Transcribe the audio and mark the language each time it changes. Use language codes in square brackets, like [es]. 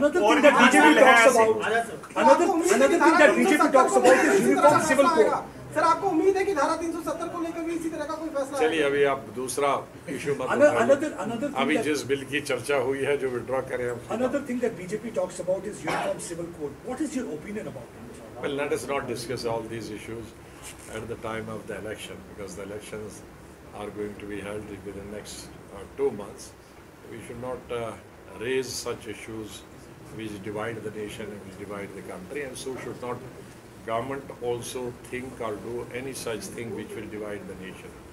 [en] Another thing that BJP talks about, another thing that BJP talks about is uniform civil code. [hi] Sir आपको उम्मीद है कि धारा 370 को लेकर भी इसी तरह का कोई फैसला? चलिए अभी आप दूसरा इशू मत उठाइए। अभी जिस बिल की चर्चा हुई है जो विड्रॉ करें हम। [en] Another thing that BJP talks about is uniform civil code. What is your opinion about it? Well, let us not discuss all these issues at the time of the election, because the elections are going to be held within the next 2 months. We should not raise such issues which divide the nation and which divide the country, and so should not government also think or do any such thing which will divide the nation.